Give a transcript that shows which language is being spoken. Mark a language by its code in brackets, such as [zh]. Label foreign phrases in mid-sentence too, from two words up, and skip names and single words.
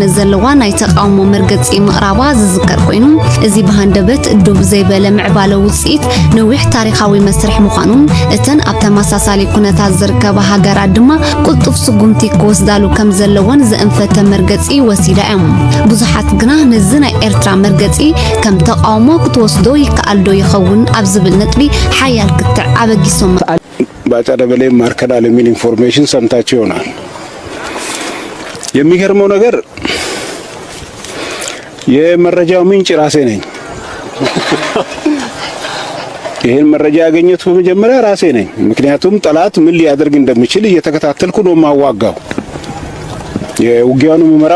[ti] ዘለዋ ናይ ተቃውሞ መርገጺ ምቕራባ ዝዝከር ኮይኑ እዚ ብሃንደበት ዱብ ዘይበለ ምዕባለ ውጽኢት ነዊሕ ታሪኻዊ መስርሕ ምዃኑን እተን ኣብ ተመሳሳሊ ኩነታት ዝርከባ ሃገራት ድማ ቁልጡፍ ስጉምቲ ክወስዳሉ ከም ዘለወን ዘእንፈተ መርገጺ ወሲዳ እዮም ብዙሓት ግና ነዚ ናይ ኤርትራ መርገጺ ከም ተቃውሞ ክትወስዶ ይከኣል ዶ ይኸውን ኣብ ዝብል ነጥቢ ሓያል ክትዕ አበጊሶም [am] ባጫ ደበሌ ማርከዳል የሚል ኢንፎርሜሽን ሰምታችሁ ይሆናል። የሚገርመው ነገር የመረጃው ምንጭ ራሴ ነኝ። ይሄን መረጃ ያገኘሁት በመጀመሪያ ራሴ ነኝ። ምክንያቱም ጠላት ምን ሊያደርግ እንደሚችል እየተከታተልኩ ነው ማዋጋው። የውጊያውን መመራው